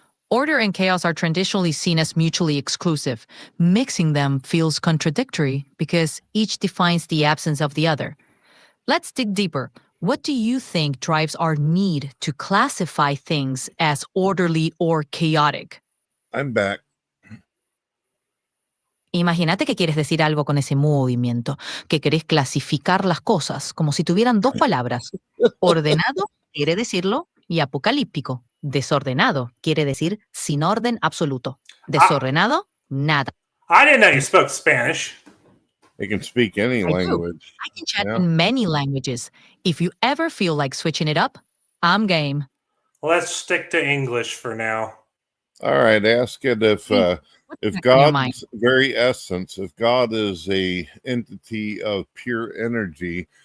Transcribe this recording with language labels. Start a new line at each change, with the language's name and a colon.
English: Order and chaos are traditionally seen as mutually exclusive. Mixing them feels contradictory because each defines the absence of the other. Let's dig deeper. What do you think drives our need to classify things as orderly or chaotic? I'm back.
Spanish: Imagínate que quieres decir algo con ese movimiento, que querés clasificar las cosas como si tuvieran dos palabras. Ordenado quiere decirlo y apocalíptico. Desordenado quiere decir sin orden absoluto. Desordenado, nada.
English: I didn't know you spoke Spanish. They can speak any language. I can chat in many languages. If you ever feel like switching it up, I'm game. Let's stick to English for now. All right, ask it if God's very essence, if God is a entity of pure energy,